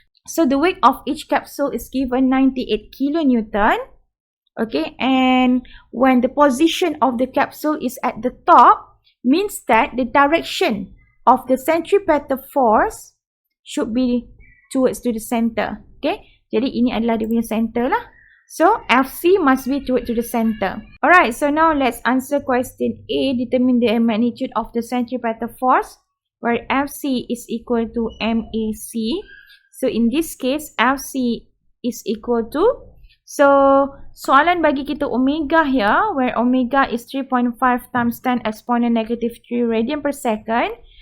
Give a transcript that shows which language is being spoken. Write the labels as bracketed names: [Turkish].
[English] So the weight of each capsule is given 98 kilonewton. Okay, and when the position of the capsule is at the top, means that the direction of the centripetal force should be towards to the center. [Malay] Okay, jadi ini adalah dia punya center lah. [English] So FC must be towards to the center. Alright, so now let's answer question A. Determine the magnitude of the centripetal force, where FC is equal to MAC. So in this case, FC is equal to, so [Malay] soalan bagi kita [English] omega here, where omega is 3.5 times 10 exponent negative 3 radian per second.